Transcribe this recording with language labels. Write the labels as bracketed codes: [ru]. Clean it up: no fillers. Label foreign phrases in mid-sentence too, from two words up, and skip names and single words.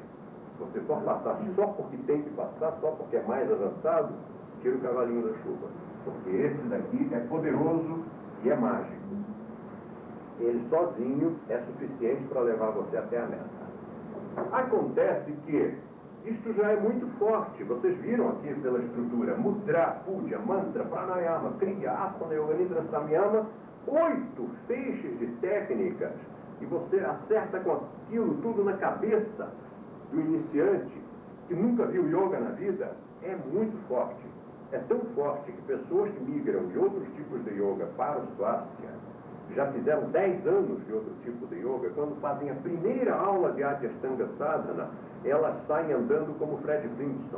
[pt] Se você for passar só porque tem que passar, só porque é mais avançado, tira o cavalinho da chuva. Porque esse daqui é poderoso e é mágico. Ele sozinho é suficiente para levar você até a meta. Acontece que isto já é muito forte. Vocês viram aqui pela estrutura: Mudra, Puja, Mantra, Pranayama, Kriya, Asana, Yoga Nidra, Samyama, 8 feixes de técnicas. E você acerta com aquilo tudo na cabeça do iniciante que nunca viu yoga na vida. É muito forte. É tão forte que pessoas que migram de outros tipos de yoga para o Swastika, já fizeram 10 anos de outro tipo de yoga, quando fazem a primeira aula de Adya Ashtanga Sadhana, elas saem andando como Fred Flintstone.